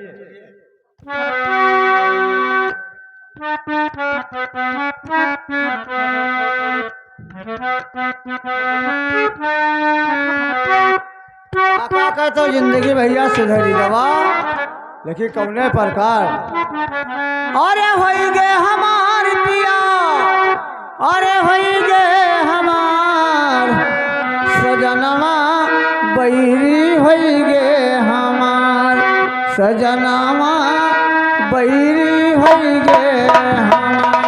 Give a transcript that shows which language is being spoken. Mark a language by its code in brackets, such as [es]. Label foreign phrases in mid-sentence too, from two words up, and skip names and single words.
[bho] काका का तो जिंदगी भैया सुधरी दवा, लेकिन कौने प्रकार। अरे होई गे हमार पिया, अरे होई गे हमार सजनवा, बैरी होई गे हमार सजनवा, बैरी होई गे हमार।